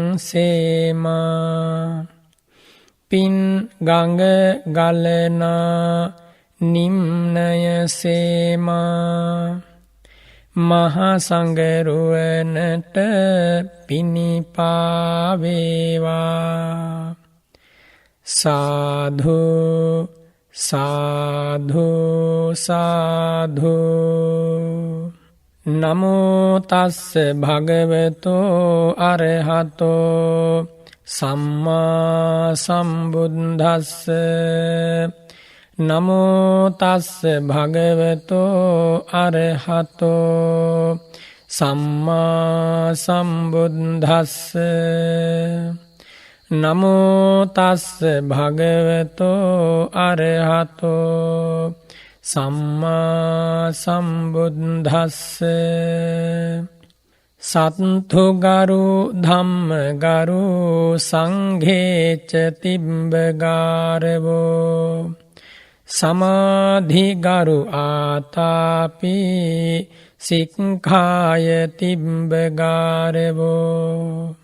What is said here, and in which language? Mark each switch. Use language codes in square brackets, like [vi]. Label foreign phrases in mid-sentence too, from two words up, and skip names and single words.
[si] සේමා පින් ගඟ ගලනා නිම්නය සේමා මහා සංගරුවනට පිනිපා වේවා සාධු සාධු සාධු. [pi] නමෝ තස්ස භගවතෝ අරහතෝ සම්මා සම්බුද්දස්ස. නමෝ තස්ස භගවතෝ අරහතෝ සම්මා සම්බුද්දස්ස. නමෝ තස්ස භගවතෝ අරහතෝ සම්මා සම්බුද්දස්ස. සත්තු ගරු ධම්ම ගරු සංඝේච තිබ්බ ගාරවෝ සමාධි ගරු ආතාපි සික්ඛාය තිබ්බ ගාරවෝ.